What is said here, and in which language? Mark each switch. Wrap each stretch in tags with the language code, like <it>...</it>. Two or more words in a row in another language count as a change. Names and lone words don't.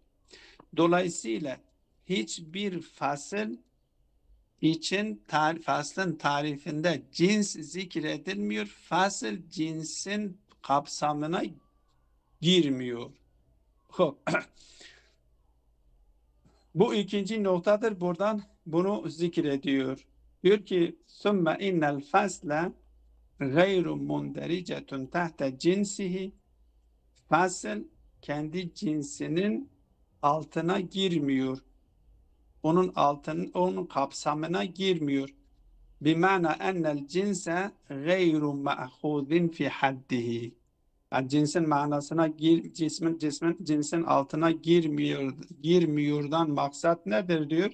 <tr>Dolayısıyla hiçbir fasıl için faslın tarifinde cins zikredilmiyor. Fasıl cinsin kapsamına girmiyor. Bu ikinci noktadır. Buradan bunu zikrediyor. Diyor ki</tr> <ar>ثُمَّ اِنَّ الْفَصْلَ غَيْرُ مُنْدَرِجَةٌ تَحْتَ cinsihi.</ar> <tr>Fasıl kendi cinsinin altına girmiyor. Onun kapsamına girmiyor.</tr> <ar>بمعنى أن الجنس غير مأخوذ في حده.</ar> <tr>Yani cinsin manasına cinsin altına girmiyordan maksat nedir diyor?</tr>